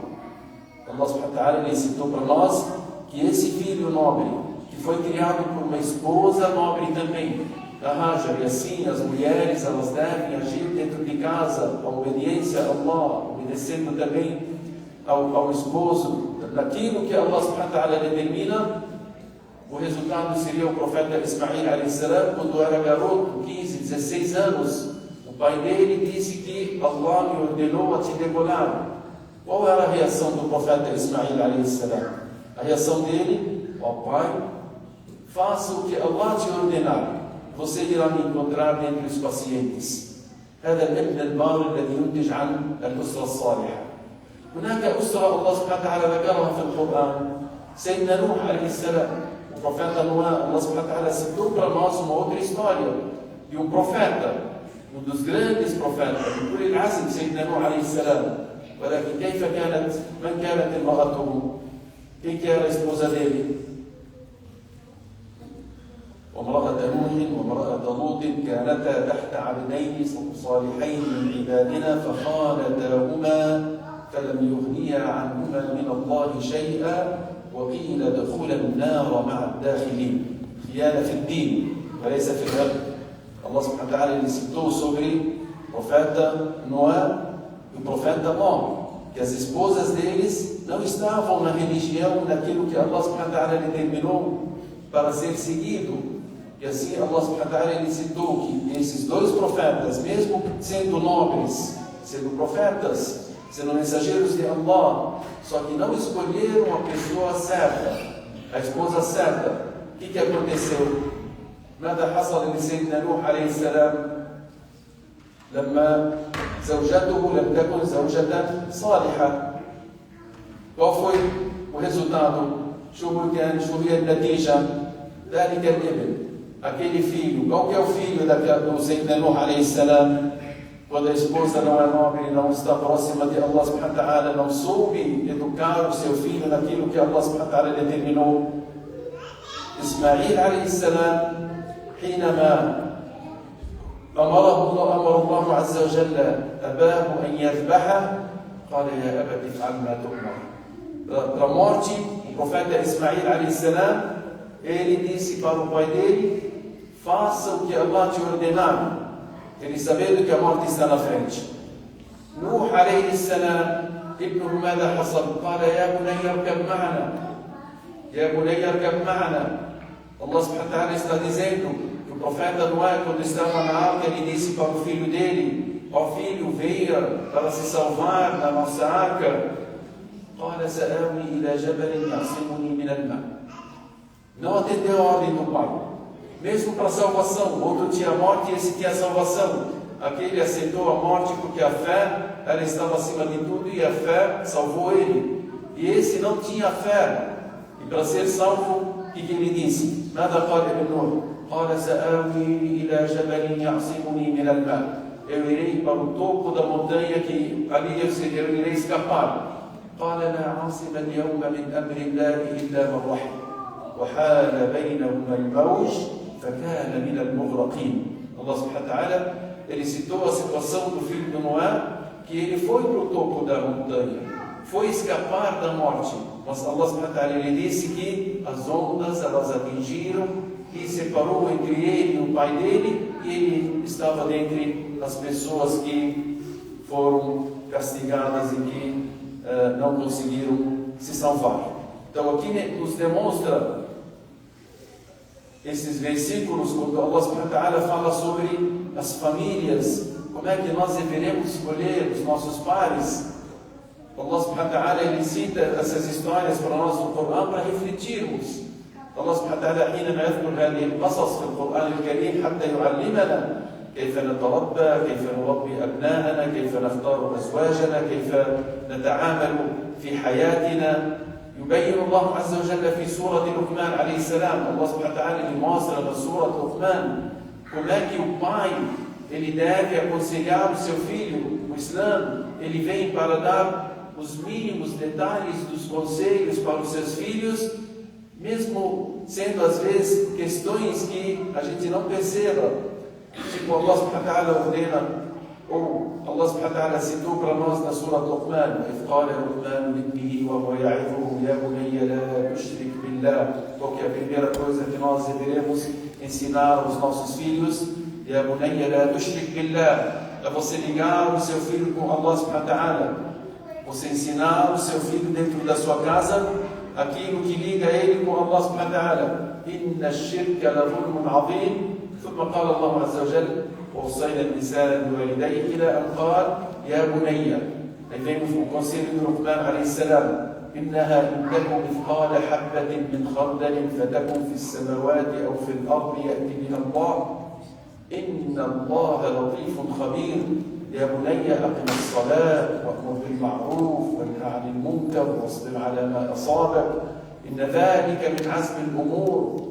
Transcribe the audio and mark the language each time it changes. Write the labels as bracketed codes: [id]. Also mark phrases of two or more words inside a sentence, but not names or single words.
[ar] الله سبحانه وتعالى [pt] ensinou para nós que esse filho nobre, que foi criado por uma esposa nobre também, a Hajar, e assim as mulheres elas devem agir dentro de casa, a obediência a Allah, obedecendo também ao esposo, naquilo que [ar] الله سبحانه وتعالى [pt] determina. O resultado seria o profeta Ismail [ar] عليه السلام, [pt] quando era garoto, 15, 16 anos. O pai dele disse que Allah me ordenou a te degolar. Qual era a reação do profeta Ismail [ar] عليه السلام? [pt] A reação dele: ó pai, faça o que Allah te ordenar. Você irá me encontrar dentre os pacientes. [ar] هذا الابن البار الذي ينتج عن الأسرة الصالحة. هناك أسرة الله سبحانه وتعالى ذكرها في القرآن. سيدنا نوح عليه السلام. [pt] O profeta Noé, [ar] الله سبحانه وتعالى [pt] citou para nós uma outra história de um profeta, um dos grandes profetas, por [ar] العزم سيدنا نوح عليه السلام. ولكن كيف كانت من كانت امرأته؟ [pt] Quem que era a esposa dele? [ar] وامرأة نوح وامرأة لوط كانتا تحت عبدين صالحين من عبادنا فخانتاهما فلم يغنيا عنهما من الله شيئا وقيل ادخلا النار مع الداخلين. خيانة في الدين وليس في الأرض. الله سبحانه وتعالى [pt] citou sobre o profeta Noé e o profeta Ló, que as esposas deles não estavam na religião, naquilo que [ar] الله سبحانه وتعالى [pt] determinou para ser seguido. E assim [ar] الله سبحانه وتعالى [pt] citou que esses dois profetas, mesmo sendo nobres, sendo profetas, sendo mensageiros de Allah, só que não escolheram a pessoa certa, a esposa certa. O que aconteceu? [ar] ماذا حصل لسيدنا نوح عليه السلام لما زوجته لم تكن زوجة صالحة؟ [pt] Qual foi o resultado? [ar] شو هي النتيجة؟ ذلك الابن، [pt] aquele filho. Qual que é o filho do [ar] سيدنا نوح عليه السلام? [pt] Quando a esposa não é nobre, não está próxima de [ar] الله سبحانه وتعالى, [pt] não soube educar o seu filho naquilo que [ar] الله سبحانه وتعالى [pt] determinou. [ar] Ismail عليه السلام, حينما أمر الله عز وجل أباه أن يذبحه قال يا أبت افعل ما تؤمر. [pt] Para a morte, o profeta Ismail [ar] عليه السلام, [pt] ele disse para o pai dele: faça o que Allah te ordenar, ele sabendo que a morte está na frente. [ar] Nuh عليه السلام, ابنه ماذا حصل؟ قال يا بني اركب معنا يا بني اركب معنا. الله سبحانه وتعالى [pt] está dizendo que o profeta Noé, quando estava na arca, ele disse para o filho dele: ó filho, venha para se salvar na nossa arca. [ar] قال سآوي إلى جبل يعصمني من الماء. [pt] Não atendeu a ordem do pai, mesmo para a salvação. O outro tinha a morte e esse tinha a salvação. Aquele aceitou a morte porque a fé ela estava acima de tudo e a fé salvou ele. E esse não tinha fé. E para ser salvo, o que ele disse? [ar] ماذا قال ابن نوح؟ قال سآوي إلى جبل يعصمني من الماء. [pt] Eu irei para o topo da montanha que ali eu irei escapar. [ar] قال لا عاصم اليوم من أمر الله إلا من رحم وحال بينهما الموج فكان من المغرقين. الله سبحانه وتعالى, [pt] ele citou a situação do filho de Noé, que ele foi para o topo da montanha, foi escapar da morte, mas [ar] الله سبحانه وتعالى, [pt] ele disse que as ondas elas atingiram e separou entre ele e o pai dele, e ele estava dentre as pessoas que foram castigadas e que não conseguiram se salvar. Então aqui nos demonstra esses versículos, quando [ar] الله سبحانه وتعالى [pt] fala sobre as famílias, como é que nós deveremos escolher os nossos pares. [ar] الله سبحانه وتعالى, [pt] ele cita essas histórias para nós no Corão para refletirmos. [ar] الله سبحانه وتعالى حينما يذكر هذه القصص في القرآن الكريم حتى يعلمنا كيف نتربى، كيف نربي أبناءنا، كيف نختار أزواجنا، كيف نتعامل في حياتنا. يبين الله عز وجل في سورة لقمان عليه السلام, الله سبحانه وتعالى [pt] ele mostra na Sura Luqman como é que o pai ele deve aconselhar o seu filho. O Islã ele vem para dar os mínimos detalhes dos conselhos para os seus filhos, mesmo sendo às vezes questões que a gente não perceba. Tipo, [ar] الله سبحانه وتعالى [pt] ordena, ou [ar] الله سبحانه وتعالى [pt] citou para nós na Sura Luqman: [ar] إذ قال لقمان لابنه وهو يعظه يا بني لا تشرك بالله. [pt] Qual que é a primeira coisa que nós deveremos ensinar aos nossos filhos? [ar] يا بني لا تشرك بالله. [pt] É você ligar o seu filho com [ar] الله سبحانه وتعالى. [pt] Você ensinar o seu filho dentro da sua casa aquilo que liga ele com [ar] الله سبحانه وتعالى. إن الشرك لظلم عظيم. ثم قال الله عز وجل: ووصينا الإنسان بوالديه إلى أن قال يا بني. [pt] Aí vem o conselho do Luqman [ar] عليه السلام: إنها إن تك مثقال حبة من خردل فتكن في السماوات أو في الأرض يأتي بها الله إن الله لطيف خبير. يا بني أقم الصلاة وأمر بالمعروف وانهى عن المنكر واصبر على ما أصابك إن ذلك من عزم الأمور.